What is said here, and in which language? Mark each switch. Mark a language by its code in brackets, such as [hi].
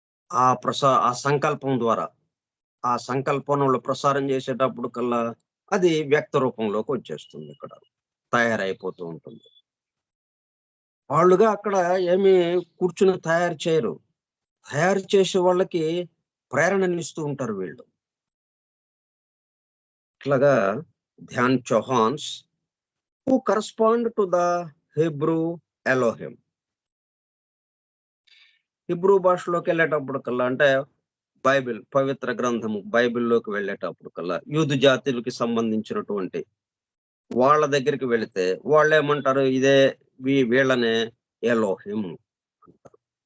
[te] ఆ సంకల్పం ద్వారా, ఆ సంకల్పంలో ప్రసారం చేసేటప్పుడు కల్లా అది వ్యక్త రూపంలోకి వచ్చేస్తుంది, ఇక్కడ తయారైపోతూ ఉంటుంది. వాళ్ళుగా అక్కడ ఏమి కూర్చుని తయారు చేయరు, తయారు చేసే వాళ్ళకి ప్రేరణనిస్తూ ఉంటారు వీళ్ళు. ఇట్లాగా [en] Dhyan Chohans who correspond to the Hebrew Elohim. [te] Hebrew భాషలోకి వెళ్ళేటప్పుడు కల్లా అంటే బైబిల్, పవిత్ర గ్రంథము బైబిల్లోకి వెళ్ళేటప్పుడు కల్లా యూదు జాతులకి సంబంధించినటువంటి వాళ్ళ దగ్గరికి వెళితే వాళ్ళు ఏమంటారు, ఇదే వీళ్ళనే ఎలోహిం అంటారు.